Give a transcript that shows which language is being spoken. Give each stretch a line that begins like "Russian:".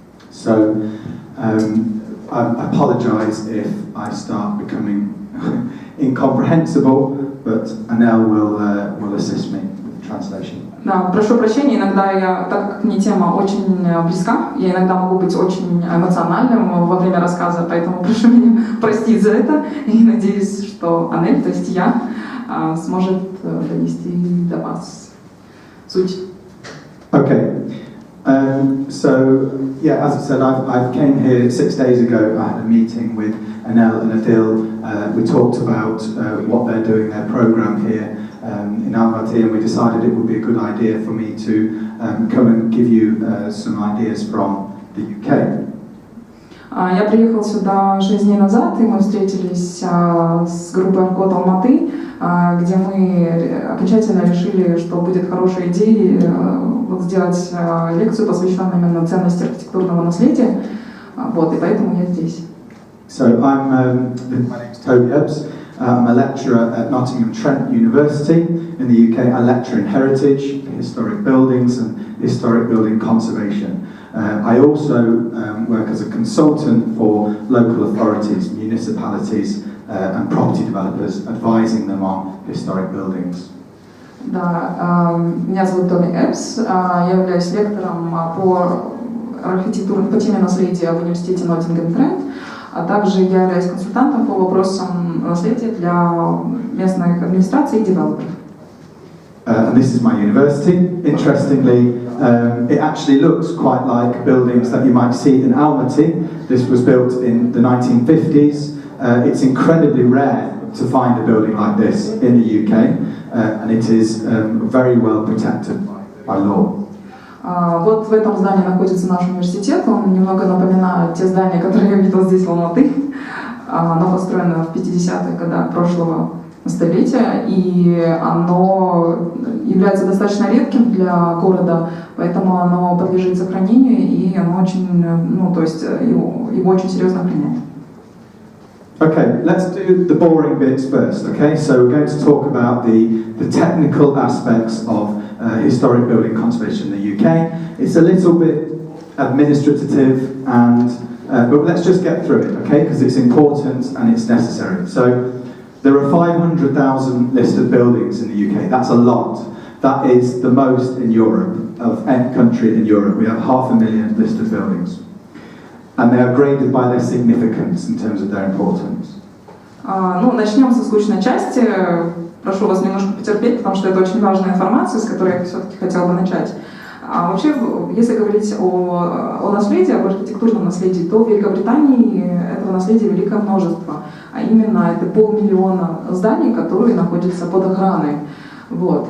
English: So I apologise if I start becoming incomprehensible, but Anel will assist me.
Russian: Да, прошу прощения, иногда я, так как мне тема очень близка, я иногда могу быть очень эмоциональным во время рассказа, поэтому прошу меня простить за это и надеюсь, что Анель, то есть я, сможет донести до вас суть.
English: Okay. So, yeah, as I said, I came here 6 days ago. I had a meeting with Anel and Adil. We talked about what they're doing, their program here in Almaty, and we decided it would be a good idea for me to come and give you some ideas from the UK.
Russian: Я приехал сюда 6 дней назад, и мы встретились с группой Archcode Almaty, где мы окончательно решили, что будет хорошей идеей сделать лекцию, посвященную именно ценности архитектурного наследия. Вот, и поэтому я здесь.
English: So my name's Tobi Ebbs. I'm a lecturer at Ноттингем Trent University in the UK. I lecture in heritage, historic buildings and historic building conservation. I also work as a consultant for local authorities, municipalities and property developers, advising them on historic buildings.
Russian: Да, меня зовут Тоби Эббс, я являюсь лектором по теме наследия в университете Ноттингем Трент, а также я являюсь консультантом по вопросам наследия для местных администраций и девелоперов.
English: And this is my university. Interestingly, it actually looks quite like buildings that you might see in Almaty. This was built in the 1950s. It's incredibly rare to find a building like this in the UK, and it is very well protected by law.
Russian: Вот в этом здании находится наш университет. Он немного напоминает те здания, которые я видел здесь в Алматы. Оно построено в 50-х годах прошлого столетия, и оно является достаточно редким для города, поэтому оно подлежит сохранению, и оно очень, то есть его очень серьезно охраняют.
English: Okay, let's do the boring bits first, okay? So we're going to talk about the technical aspects of historic building conservation in the UK. It's a little bit administrative, but let's just get through it, okay? Because it's important and it's necessary. So there are 500,000 listed buildings in the UK. That's a lot. That is the most in Europe, of any country in Europe. We have 500,000 listed buildings. And they are graded by their significance in terms of their importance.
Russian: Ну, начнем со скучной части. Прошу вас немножко потерпеть, потому что это очень важная информация, с которой я все-таки хотела бы начать. Вообще, если говорить о наследии, об архитектурном наследии, то в Великобритании этого наследия великое множество. А именно, это 500 000 зданий, которые находятся под охраной. Вот.